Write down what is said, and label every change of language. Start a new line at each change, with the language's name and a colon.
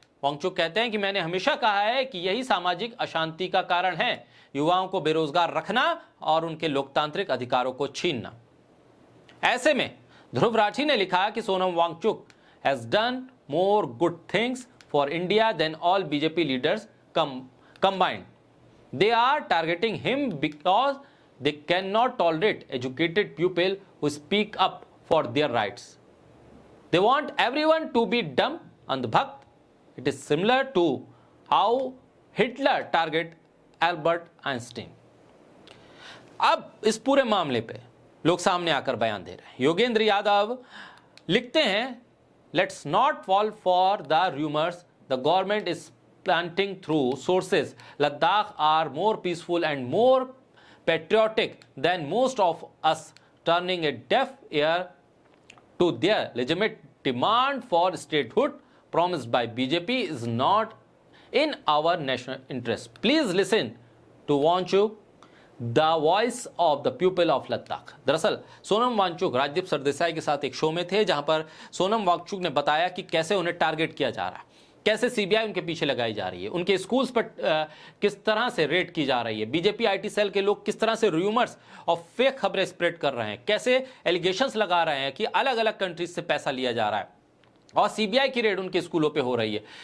Hindi: वांगचुक कहते हैं कि मैंने हमेशा कहा है कि यही सामाजिक अशांति का कारण है, युवाओं को बेरोजगार रखना और उनके लोकतांत्रिक अधिकारों को छीनना। ऐसे में ध्रुव राठी ने लिखा कि
English: Sonam Wangchuk has done more good things for India than all BJP leaders combined. They are targeting him because they cannot tolerate educated people who speak up for their rights. They want everyone to be dumb and bhakt. It is similar to how Hitler target Albert Einstein.
Hindi: अब इस पूरे मामले पे लोग सामने आकर बयान दे रहे हैं।
English: Yogendra Yadav
Hindi: लिखते हैं,
English: Let's not fall for the rumours, the government is planting through sources. Ladakh are more peaceful and more patriotic than most of us. Turning a deaf ear to their legitimate demand for statehood promised by BJP is not in our national interest. Please listen to Waangchuk, the voice of the people of Ladakh.
Hindi: दरअसल सोनम वांगचुक राजदीप सरदेसाई के साथ एक show में थे, जहां पर सोनम वांगचुक ने बताया कि कैसे उन्हें टारगेट किया जा रहा है, कैसे सीबीआई उनके पीछे लगाई जा रही है, उनके स्कूल्स पर किस तरह से रेड की जा रही है, बीजेपी आईटी सेल के लोग किस तरह से रूमर्स और फेक खबरें स्प्रेड कर रहे हैं, कैसे एलिगेशंस लगा रहे हैं कि अलग अलग कंट्रीज से पैसा लिया जा रहा है और सीबीआई की रेड उनके स्कूलों पे हो रही है।